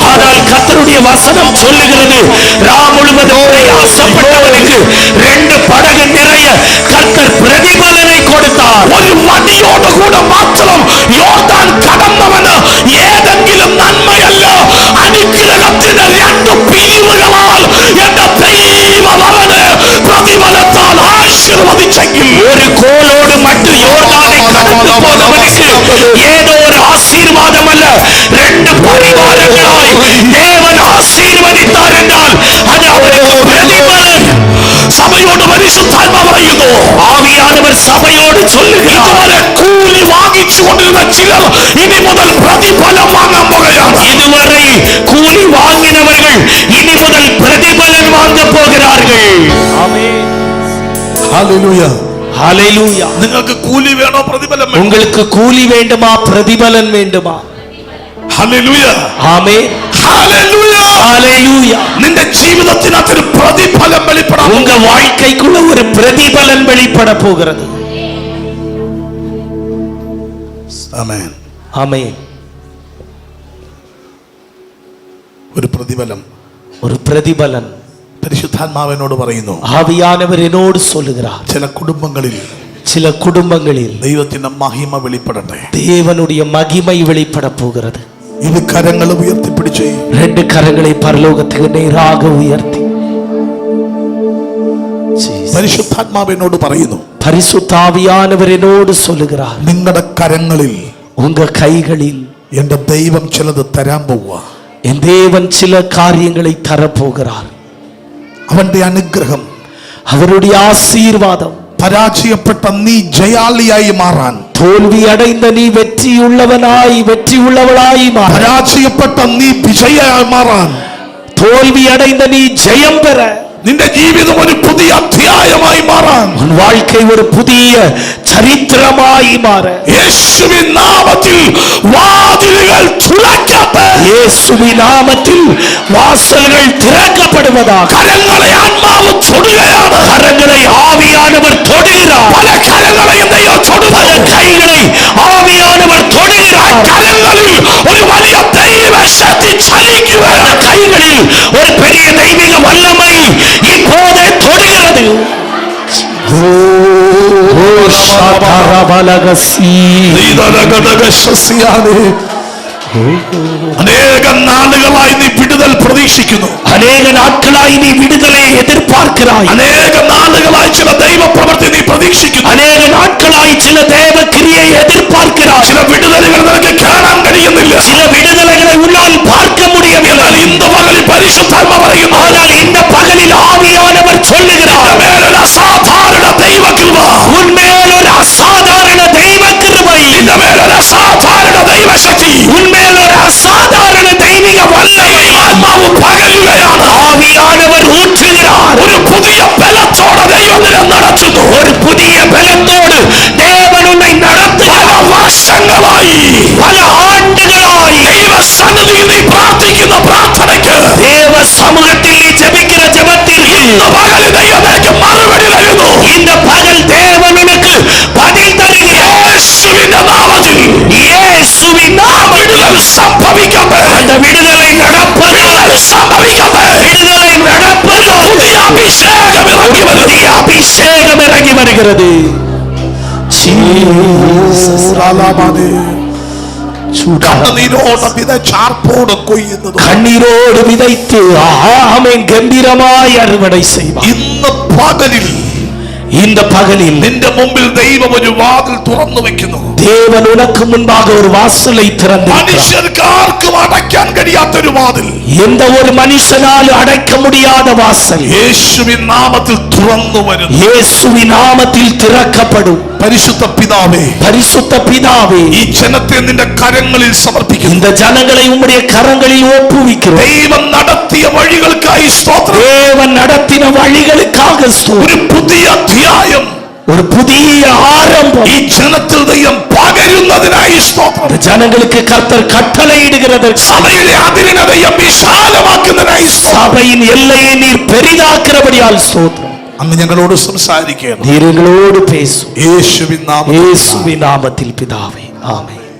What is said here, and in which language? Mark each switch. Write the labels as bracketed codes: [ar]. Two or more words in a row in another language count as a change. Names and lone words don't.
[ta] ஆனால் கர்த்தருடைய வசனம் சொல்லுகிறது, ரா முழுவதும் பிரயாசப்பட்டவனுக்கு 2 படகு நிறைய கர்த்தர் பிரதிபலனை கொடுத்தார். [ml] ഒരു വടിയോടുകൂടെ മാത്രം യോർദാൻ കടന്നവന് ഏതെങ്കിലും നന്മയല്ല, അനുഗ്രഹത്തിന്റെ 2 പിരിവുകളാൽ എന്റെ ദൈവം അവനെ പ്രതിഫലത്താൽ ആശീർവദിച്ചെങ്കിൽ, [ta] ஒரு கோலோடு மட்டும் யோர்தானை கடந்து போனவனுக்கு ஏதோ ஒரு ஆசீர்வாதம் அல்ல, 2 பரிவாரங்களாய் தேவன் ஆசீர்வதித்தார் என்றால் அது அவருக்கு பிரதிபலன். [ml] സഭയോട് പരിശുദ്ധാത്മാ പറയുന്നു, [ta] ஆவியானவர் சபையோடு சொல்லுகிறார், [ml] ഇതുവരെ കൂലി വാങ്ങിച്ചു കൊണ്ടിരുന്ന ചിലർ ഇനി മുതൽ പ്രതിഫലം വാങ്ങാൻ പോകുകയാണ്. [ta] இதுவரை கூலி வாங்கினவர்கள் இனி முதல் பிரதிபலன் வாங்க போகிறார்கள். ஆமென். [ml] ഹല്ലേലൂയ. [ta] ஹalleluya. [ml] നിങ്ങൾക്ക് കൂലി വേണോ പ്രതിഫലം വേണോ? [ta] உங்களுக்கு கூலி வேண்டுமா பிரதிபலன் வேண்டுமா? [ml] ഹല്ലേലൂയ [ta] ஆமென் [ml] ഹല്ലേലൂയ [ta] ஹalleluya. [ml] നിന്റെ ജീവിതത്തിനകത്ത് ഒരു പ്രതിഫലം വെളിപ്പെടാൻ [ta] உங்க வாழ்க்கைக்குள்ள ஒரு பிரதிபலன் வெளிப்பட போகிறது. [ml] ആമേൻ. [ta] ஆமென். [ml] ഒരു പ്രതിഫലം. [ta] ஒரு பிரதிபலன் [ml] പരിശുദ്ധാത്മാവിനോട് പറയുന്നു. [ta] ஆவியானவர் என்னோடு சொல்லுகிறார். [ml] ചില കുടുംബങ്ങളിൽ [ta] சில குடும்பங்களில் [ml] ദൈവത്തിന്റെ മഹിമ വെളിപ്പെടട്ടെ. [ta] தேவனுடைய மகிமை வெளிப்பட போகிறது. [ml] ഇത് കരങ്ങൾ ഉയർത്തിപ്പിടിച്ച് [ta] ரெண்டு கரங்களை பரலோகத்துக்கு நேராக உயர்த்தி [ml] പരിശുദ്ധാത്മാവിനോട് പറയുന്നു. [ta] பரிசுத்த ஆவியானவர் என்னோடு சொல்லுகிறார். [ml] നിങ്ങളുടെ കരങ്ങളിൽ [ta] உங்க கைகளில் [ml] എന്റെ ദൈവം ചിലത് തരാൻ പോവുക. [ta] என் தேவன் சில காரியங்களை தரப்போகிறார். [ml] അവന്റെ അനുഗ്രഹം, [ta] அவருடைய ஆசீர்வாதம், [ml] പരാജയപ്പെട്ട നീ ജയാളിയായി മാറാൻ, [ta] தோல்வி அடைந்த நீ வெற்றி உள்ளவளாய் மாற, [ml] പരാജയപ്പെട്ട നീ വിജയമായി മാറാൻ, [ta] தோல்வி அடைந்த நீ ஜெயம் பெற, [ml] നിന്റെ ജീവിതം ഒരു പുതിയ അധ്യായമായി മാറാൻ, [ta] உன் வாழ்க்கை ஒரு புதிய சரித்திரமாய் மாற [ml] യേശുവിൻ നാമത്തിൽ വാതിലുകൾ തുറക്കട്ടെ. [ta] இயேசுவின் நாமத்தில் வாசல்கள் திறக்கப்படுவதாக. [ml] കരങ്ങളെ ആത്മാവ് തൊടുകയാണ്. [ta] கரங்களை ஆவியானவர் தொடுகிறார். [ml] പല കരങ്ങളെയും ദൈവം തൊടുന്നു. [ta] பல கைகளை ஆவியானவர் தொடுகிறார். [ml] കരങ്ങളിൽ ഒരു വലിയ ദൈവശക്തി ചലിക്കുകയാണ്. [ta] அந்த கைகளில் ஒரு பெரிய தெய்வீக வல்லமை இப்போதே தொடுகிறது. [ml] അനേക നാളുകളായി നീ വിടുതൽ പ്രതീക്ഷിക്കുന്നു. [ta] அநேக நாட்களாய் நீ விடுதலை எதிர்பார்க்கிறாய். [ml] അനേക നാളുകളായി ചില ദൈവപ്രവൃത്തി നീ പ്രതീക്ഷിക്കുന്നു. [ta] அநேக நாட்களாய் சில தேவ கிரியை எதிர்பார்க்கிறாய். [ml] ചില വിടുതലുകൾ നിനക്ക് കാണാൻ കഴിയുന്നില്ല. [ta] சில விடுதலைகளை உன்னால் பார்க்க முடியவில்லை. [ml] എന്നാൽ ഇന്ന് പകലിൽ പരിശുദ്ധാത്മ പറയുന്നു. [ta] ஆனால் இந்த பகலில் ஆவியானவர் சொல்லுகிறார், [ml] മേലൊരു അസാധാരണ ദൈവകൃപ, [ta] உன்மேல் ஒரு அசாதாரண தெய்வ கிருபை, [ml] നിന്റെ മേലൊരു അസാധാരണ ദൈവശക്തി, [ta] உன்மேல் ஒரு அசாதாரண தெய்வீக வல்லமை [ml] ആത്മാവ് പകരുകയാണ്. [ta] ஆவியானவர் ஊற்றுகிறார். [ml] ഒരു പുതിയ ബലത്തോടെ ദൈവം നിന്നെ നടത്തുന്നു. [ta] ஒரு புதிய பலத்தோடு தேவன் உன்னை நடத்துகிறார். [ml] പല വർഷങ്ങളായി [ta] பல ஆண்டுகளாய் [ml] ദൈവസന്നിധിയിൽ നീ പ്രാർത്ഥിക്കുന്ന പ്രാർത്ഥനയ്ക്ക് [ta] தேவ சமூகத்தில் நீ ஜெபிக்கிற ஜெபத்திற்கு [ml] ഇന്ന് പകലിൽ ദൈവം നിനക്ക് മറുപടി തരുന്നു. [ta] இந்த பகல் தேவன் உனக்கு பதில் தருகிறார். [ml] യേശുവിന്റെ നാമത്തിൽ [ta] இயேசுவின் நாமத்தில் [ml] വിടുതൽ സംഭവിക്കട്ടെ. [ta] அந்த விடுதலை நடப்பது, [ml] വിടുതൽ സംഭവിക്കട്ടെ. [ta] விடுதலை நடப்பது. [ml] പുതിയ അഭിഷേകം ഇറങ്ങി വരുന്നു. [ta] புதிய அபிஷேகம் இறங்கி வருகிறது. [ml] കണ്ണുനീരോടെ വിതച്ചാർപ്പോടെ കൊയ്യുന്നത് [ta] கண்ணீரோடு விதைத்து ஆமென் கம்பீரமாய் அறுவடை செய்வார். [ml] ഇന്ന് പകലിൽ [ta] இந்த பகலில் [ml] നിന്റെ മുമ്പിൽ ദൈവം ഒരു വാതിൽ തുറന്നു വെക്കുന്നു. [ta] தேவன் உனக்கு முன்பாக ஒரு வாசலை திறந்திருக்கிறார். [ml] മനുഷ്യർക്ക് ആർക്കും അടയ്ക്കാൻ കഴിയാത്തൊരു വാതിൽ [ta] எந்த ஒரு மனுஷனாலும் அடைக்க முடியாத வாசல் [ml] യേശുവിൻ നാമത്തിൽ തുറന്നു വരുന്നു. [ta] இயேசுவின் நாமத்தில் திறக்கப்படும். [ml] പരിശുദ്ധ പിതാവേ, [ta] பரிசுத்த பிதாவே, [ml] ഈ ജനത്തെ നിന്റെ കരങ്ങളിൽ സമർപ്പിക്കുന്നു. [ta] இந்த ஜனங்களை உம்முடைய கரங்களில் ஒப்புவிக்கிறோம். [ml] ദൈവം നടത്തിയ വഴികൾക്കായി സ്തോത്രം. [ta] தேவன் நடத்தின வழிகளுக்காக ஸ்தோத்திரம். [ml] ഒരു പുതിയ അധ്യായം, [ta] ஒரு புதிய ஆரம்பம் [ml] ഈ ജനത്തിൽ ദൈവം പകരുന്നതിനായി സ്തോത്രം. [ta] இந்த ஜனங்களுக்கு கர்த்தர் கட்டளையிடுகிறதற்கு, [ml] സഭയിലെ അതിരിനെ ദൈവം വിശാലമാക്കുന്നതിനായി സ്തോത്രം. [ta] சபையின் எல்லையை நீர் பெரிதாக்கிறபடியால் ஸ்தோத்திரம். [ml] അങ്ങ് ഞങ്ങളോട് സംസാരിക്കണം. [ta] நீர் எங்களோடு பேசும். [ml] യേശുവിൻ നാമത്തിൽ [ta] இயேசுவின் நாமத்தில் பிதாவே, ஆமென்.